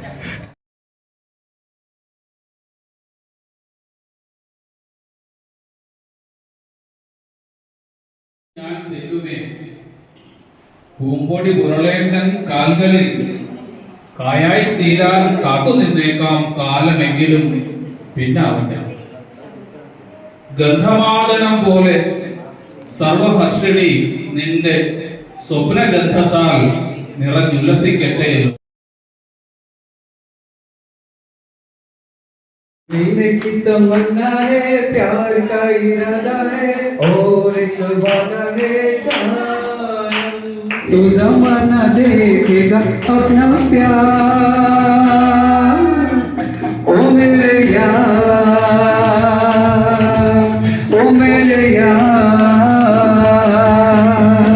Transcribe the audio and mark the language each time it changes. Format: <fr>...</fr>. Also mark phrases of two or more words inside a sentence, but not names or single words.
<ml>ഞാൻ ദൈവമേ, പൂമ്പൊടി പുരളേണ്ടൻ കാൽകളിൽ കായായി തീരാൻ കാത്തു നിന്നേക്കാം കാലമെങ്കിലും പിന്നാവില്ല. ഗന്ധമാദനം പോലെ സർവഹർഷിണി നിന്റെ സ്വപ്നഗന്ധത്താൽ നിറഞ്ഞുല്ലസിക്കട്ടെ.</ml> <hi>जीने की तमन्ना है, प्यार का इरादा है, और एक वादा है जानम। तू जमाना देखेगा अपना प्यार, ओ मेरे यार, ओ मेरे यार।</hi>